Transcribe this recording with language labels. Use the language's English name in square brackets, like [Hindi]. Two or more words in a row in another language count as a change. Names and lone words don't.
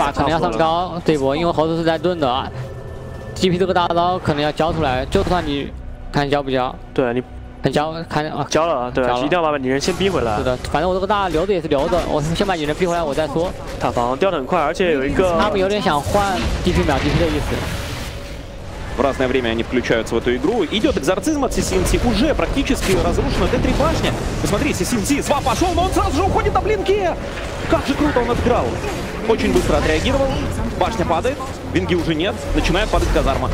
[Chinese] 这把可能要上高，这波因为猴子是在盾的，GP 这个大刀可能要交出来，就算你看交不交。对你。很交，看啊，交了，对，一定要把女人先逼回来。是的，反正我这个大留着也是留着，我先把女人逼回来，我再说。塔防掉得很快，而且有一个。他们有点想换 DP 秒 DP 的意思。 [Russian] В разное время они включаются в эту игру. Идет экзорцизм от CCNC. Уже практически разрушена Д3 башня. Посмотри, CCNC свап пошел, но он сразу же уходит на блинке. Как же круто он отыграл. Очень быстро отреагировал. Башня падает. Винги уже нет. Начинает падать казарма.